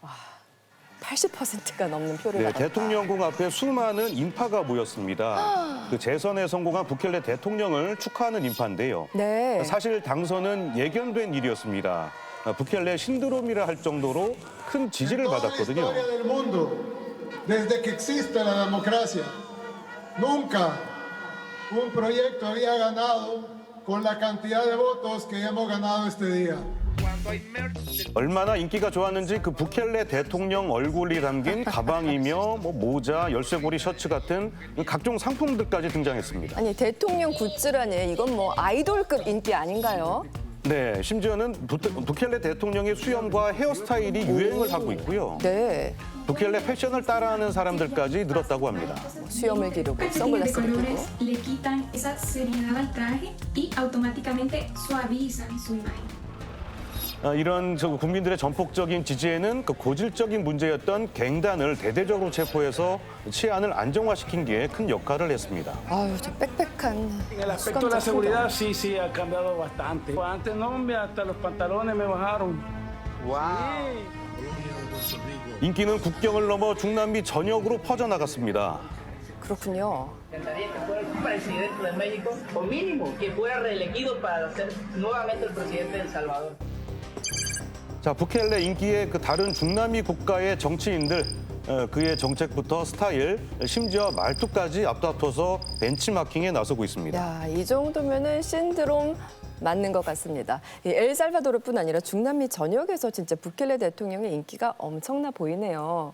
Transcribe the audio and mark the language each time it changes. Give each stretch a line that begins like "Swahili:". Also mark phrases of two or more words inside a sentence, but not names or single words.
Korean: 80%가 넘는 표를 네, 받았다. 대통령궁 앞에 수많은 인파가 모였습니다. 그 재선에 성공한 부켈레 대통령을 축하하는 인파인데요. 네. 사실 당선은 예견된 일이었습니다. 부켈레 신드롬이라 할 정도로 큰 지지를 받았거든요.
Spanish: En toda la historia del mundo, desde que existe la democracia, nunca un proyecto había ganado con la cantidad de votos que hemos ganado este día.
Korean: 얼마나 인기가 좋았는지 그 부켈레 대통령 얼굴이 담긴 가방이며 뭐 모자, 열쇠고리 셔츠 같은 각종 상품들까지 등장했습니다. 아니 대통령 굿즈라니 이건 뭐 아이돌급 인기 아닌가요? 네, 심지어는 부켈레 대통령의 수염과 헤어스타일이 유행을 하고 있고요. 네, 부켈레 패션을 따라하는 사람들까지 늘었다고 합니다. 수염을 기르고
Spanish: Esta serie de
Korean: 선글라스를 끼고.
Spanish: colores le quitan esa seriedad al traje y automáticamente suavizan su imagen.
Korean: 이런 국민들의 전폭적인 지지에는 그 고질적인 문제였던 갱단을 대대적으로 체포해서 치안을 안정화시킨 게 큰 역할을 했습니다. 아유, 저 빽빽한
Spanish: En el aspecto de
Korean: 수감자
Spanish: la
Korean: 풍경.
Spanish: seguridad sí ha cambiado bastante. Antes no, mira, hasta los pantalones me bajaron.
Korean: 인기는 국경을 넘어 중남미 전역으로 퍼져나갔습니다. 그렇군요.
Spanish: Encantaría que fuera el presidente de México, o mínimo que fuera reelegido para ser nuevamente el presidente de El Salvador.
Korean: 자, 부켈레 인기의 그 다른 중남미 국가의 정치인들, 그의 정책부터 스타일, 심지어 말투까지 앞다퉈서 벤치마킹에 나서고 있습니다. 야, 이 정도면은 신드롬 맞는 것 같습니다. 이 엘살바도르뿐 아니라 중남미 전역에서 진짜 부켈레 대통령의 인기가 엄청나 보이네요.